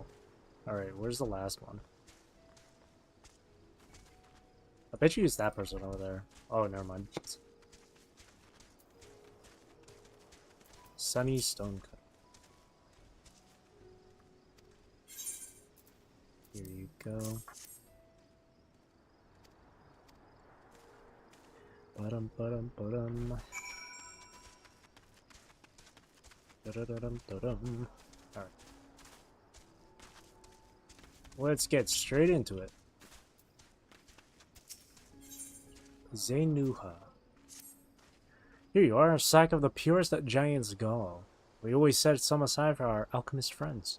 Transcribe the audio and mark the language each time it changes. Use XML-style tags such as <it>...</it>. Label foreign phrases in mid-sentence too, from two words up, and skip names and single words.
<en>Alright, where's the last one? I bet you it's that person over there. Oh, never mind. Sunny stone cut. Here you go. Ba-dum, ba-dum, ba-dum. Da-da-da-dum, da-dum. Alright. Let's get straight into it. Zenuha. Here you are, a sack of the purest that giant's gall. We always set some aside for our alchemist friends.</en>